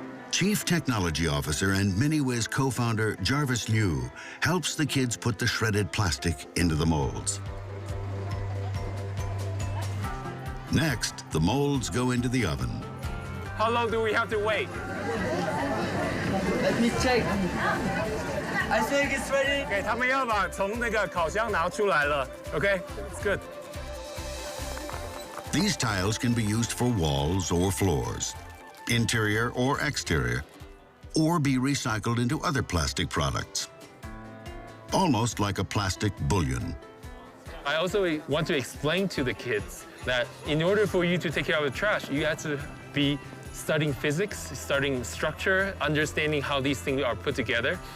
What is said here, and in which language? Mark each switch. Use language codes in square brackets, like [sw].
[en] Chief Technology Officer and MiniWiz co-founder Jarvis Liu helps the kids put the shredded plastic into the molds. Next, the molds go into the oven. How long do we have to wait? Let me check. I think it's ready. [zh] Okay, 他们要把从那个烤箱拿出来了。 [en] Okay, it's good. These tiles can be used for walls or floors, interior or exterior, or be recycled into other plastic products. Almost like a plastic bullion. I also want to explain to the kids that in order for you to take care of the trash, you have to be studying physics, studying structure, understanding how these things are put together.